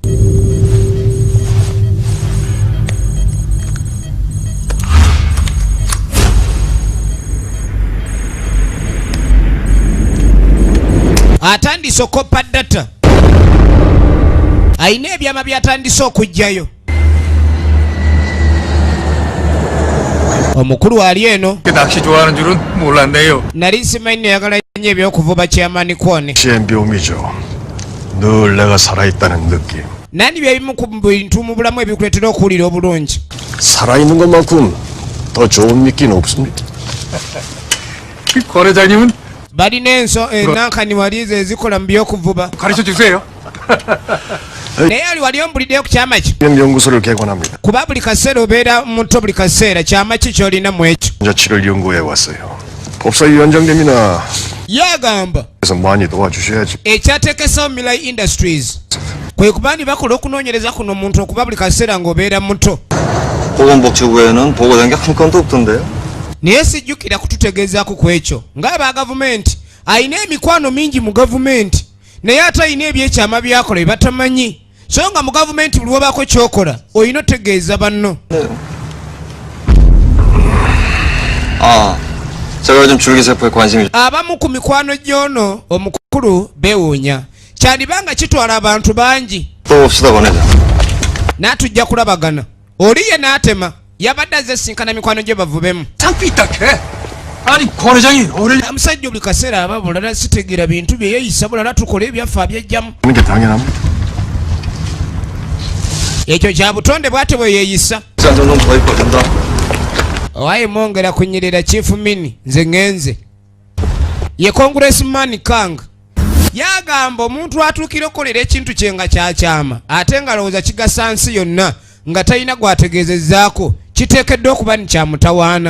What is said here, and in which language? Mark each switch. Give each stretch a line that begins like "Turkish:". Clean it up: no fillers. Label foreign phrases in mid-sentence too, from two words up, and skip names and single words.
Ganda: Atandise okoppa data. Ayina ebyama byatandise okujjayo. Omukulu ali eno.
Korean: 낚시 좋아하는 줄은 몰랐네요.
Ganda: Nali simanyi yagala nnyo ebyokuvuba kyamaani kwone.
Korean: 시행비움이죠. 늘 내가 살아있다는 느낌.
Ganda: Nandi byebimu ku bintu mu bulamu ebikuleetera okuwulira obulungi.
Korean: 살아있는 것만큼 더 좋은 미끼는 없습니다. 권 회장님은
Ganda: Balina enankani walizo ezikola mu byokuvuba.
Korean: 가르쳐 주세요.
Ganda: Naye ali wali ombuliddeyo ku kyama ki?
Korean: 연구소를 개관합니다.
Ganda: Kuba buli kaseera obeera muto buli kaseera kyama ki ky'olina mu ekyo?
Korean: 자치를 연구해 왔어요. 법사위원장님이나
Ganda: Yagamba
Korean: 그래서 많이 도와주셔야지.
Ganda: ekyateekesawo Milai Industries kwe kuba ndi bakola okunoonyereza kuno omuntu okuba buli kaseera ng'obeera muto.
Korean: 보건복지부에는 보고된 게 한 건도 없던데요.
Ganda: Naye sijjukira kututegeezaako ku ekyo ng'aba gavumenti alina emikwano mingi mu gavumenti naye ate alina ebyekyama byakola bye batamanyi so nga mu gavumenti buli wobaako kyokola olina otegeeza banno.
Korean: 제가 요즘 줄기세포에 관심이
Ganda: abamu ku mikwano gy'ono omukulu beewuunya kyandibanga kitwala abantu bangi.
Korean: 또 봅시다 권 회장.
Ganda: n'atujja kulabagana oli ye n'atema yabadde azesinkana mikwano gye bavubemu.
Korean: 삐딱해. 아니 권 회장이 어릴
Ganda: Omusajja buli kaseera aba bulala sitegeera bintu bye yeeyisa bulala tukola ebyaffe abyejjamu.
Korean: 하는 게 당연합니다.
Ganda: Ekyo kya butonde bw'ate bwe yeeyisa.
Korean: 좀 더 이뻐진다.
Ganda: Waaye mwongera kunyirira Chief Mini nze ngenze. Ye Congressman Kang yagamba omuntu atuukira okukolera ekintu kye nga kyakyama ate nga lowooza kigasa nsi yonna nga talina gwategeezezzaako kiteekeddwa okuba ni kyamutawaana.